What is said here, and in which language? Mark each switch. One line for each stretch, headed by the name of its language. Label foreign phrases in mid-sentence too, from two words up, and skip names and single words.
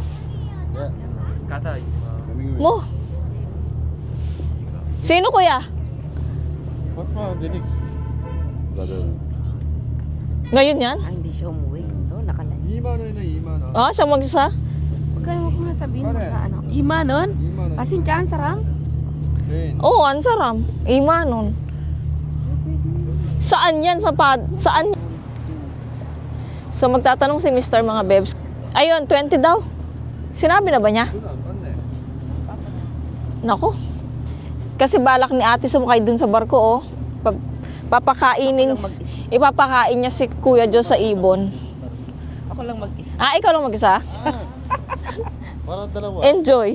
Filipino: Mo? Sino kuya? Papa, dinig. Ngayon yan? Ah, hindi siya umuwi. No, nakalay.
Korean: 2만 원이네, 2만 원.
Filipino: Ah, siya mag-isa? Magkano mo na sabihin mo Pare. ka ano? Imanon?
Korean: 2만 원.
Filipino: Asin dyan, saram?
Korean: 네.
Filipino: Oo, ang saram. Imanon. Saan yan? Saan? So, magtatanong si Mr. mga bebs. Ayun, 20 daw. Sinabi na ba niya?
Korean: 그건 안 받네.
Filipino: Nako. Kasi balak ni ate sumakay dun sa barko, oh. Papakainin. Ipapakain niya si Kuya Jo sa ibon. Ako lang mag-isa. Ah, ikaw lang mag-isa? Para dalawa. Enjoy.